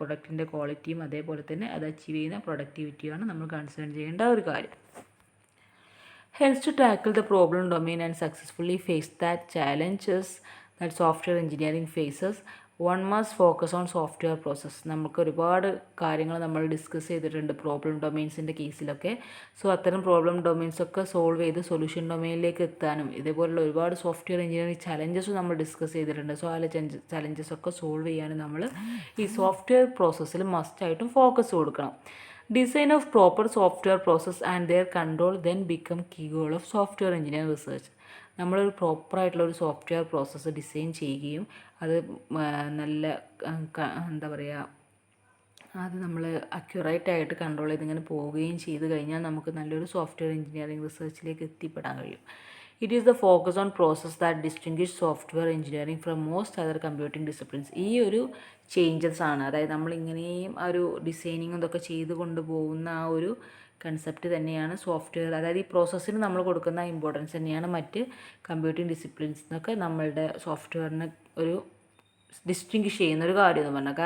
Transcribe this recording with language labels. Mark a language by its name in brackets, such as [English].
[Malayalam] പ്രൊഡക്റ്റിൻ്റെ ക്വാളിറ്റിയും അതേപോലെ തന്നെ അത് അച്ചീവ് ചെയ്യുന്ന പ്രൊഡക്ടിവിറ്റിയാണ് നമ്മൾ കൺസിഡർ ചെയ്യേണ്ട ഒരു കാര്യം. [English] Hence to tackle the problem domain and successfully face that challenges that software engineering faces, one must focus on software process. [Malayalam] നമുക്ക് ഒരുപാട് കാര്യങ്ങൾ നമ്മൾ ഡിസ്കസ് ചെയ്തിട്ടുണ്ട് പ്രോബ്ലം ഡൊമെയിൻസിൻ്റെ കേസിലൊക്കെ. സോ അത്തരം പ്രോബ്ലം ഡൊമെയിൻസൊക്കെ സോൾവ് ചെയ്ത് സൊല്യൂഷൻ ഡൊമെയിനിലേക്ക് എത്താനും ഇതേപോലുള്ള ഒരുപാട് സോഫ്റ്റ്വെയർ എഞ്ചിനീയറിംഗ് ചലഞ്ചസും നമ്മൾ ഡിസ്കസ് ചെയ്തിട്ടുണ്ട്. സോ ആ ചലഞ്ചസൊക്കെ സോൾവ് ചെയ്യാനും നമ്മൾ ഈ സോഫ്റ്റ്വെയർ പ്രോസസ്സിൽ മസ്റ്റായിട്ടും ഫോക്കസ് കൊടുക്കണം. [English] Design of proper software process and their control then become key goal of software engineering research. [Malayalam] നമ്മളൊരു പ്രോപ്പറായിട്ടുള്ള ഒരു സോഫ്റ്റ്വെയർ പ്രോസസ്സ് ഡിസൈൻ ചെയ്യുകയും അത് നല്ല എന്താ പറയുക അത് നമ്മൾ അക്യുറേറ്റ് ആയിട്ട് കൺട്രോൾ ചെയ്തിങ്ങനെ പോവുകയും ചെയ്ത് കഴിഞ്ഞാൽ നമുക്ക് നല്ലൊരു സോഫ്റ്റ്വെയർ എഞ്ചിനീയറിംഗ് റിസർച്ചിലേക്ക് എത്തിപ്പെടാൻ കഴിയും. [English] It is the focus on process that distinguish software engineering from most other computing disciplines. [Malayalam] ഈ ഒരു ചേഞ്ചസ് ആണ്, അതായത് നമ്മളിങ്ങനെയും ആ ഒരു ഡിസൈനിങ് ഇതൊക്കെ ചെയ്ത് കൊണ്ടുപോകുന്ന ആ ഒരു കൺസെപ്റ്റ് തന്നെയാണ് സോഫ്റ്റ്വെയർ, അതായത് ഈ പ്രോസസ്സിന് നമ്മൾ കൊടുക്കുന്ന ഇമ്പോർട്ടൻസ് തന്നെയാണ് മറ്റ് കമ്പ്യൂട്ടിംഗ് ഡിസിപ്ലിൻസിനൊക്കെ നമ്മളുടെ സോഫ്റ്റ്വെയറിന് ഒരു ഡിസ്റ്റിങ്വിഷ് ചെയ്യുന്ന ഒരു കാര്യം എന്ന് പറഞ്ഞാൽ.